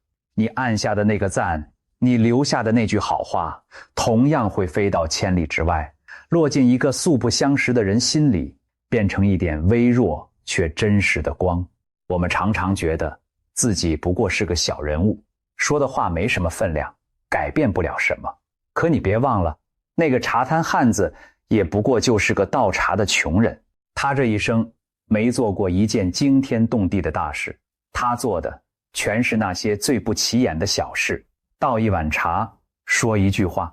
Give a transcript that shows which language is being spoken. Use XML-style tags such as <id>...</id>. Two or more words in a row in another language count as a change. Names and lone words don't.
<zh>你按下的那個讚，你留下的那句好話，同樣會飛到千里之外，落進一個素不相識的人心裡，變成一點微弱卻真實的光。我們常常覺得自己不過是個小人物，說的話沒什麼分量，改變不了什麼。可你別忘了，那個茶攤漢子也不過就是個倒茶的窮人，他這一生沒做過一件驚天動地的大事，他做的全是那些最不起眼的小事，倒一碗茶，說一句話。</zh>